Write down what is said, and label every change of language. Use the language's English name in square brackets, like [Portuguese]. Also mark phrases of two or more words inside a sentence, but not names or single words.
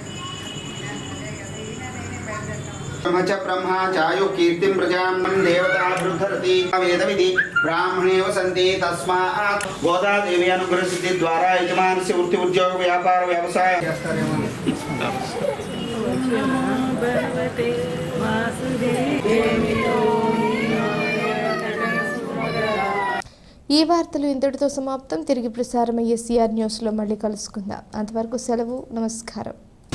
[Sanskrit] ब्रह्मच ब्रह्मा चायु कीर्तिं प्रजां देवता वृद्धरति वेदविधि ब्राह्मणे वसन्ति तस्मात् गोदा देवी अनुग्रह सिद्धि द्वारा यजमानस्य वृत्ति उद्योग व्यापार व्यवसाय [Telugu] ఈ వార్తలు ఇంతటితో సమాప్తం. తిరిగి ప్రసారమయ్యే సిఆర్ న్యూస్లో మళ్ళీ కలుసుకుందాం. అంతవరకు సెలవు. నమస్కారం.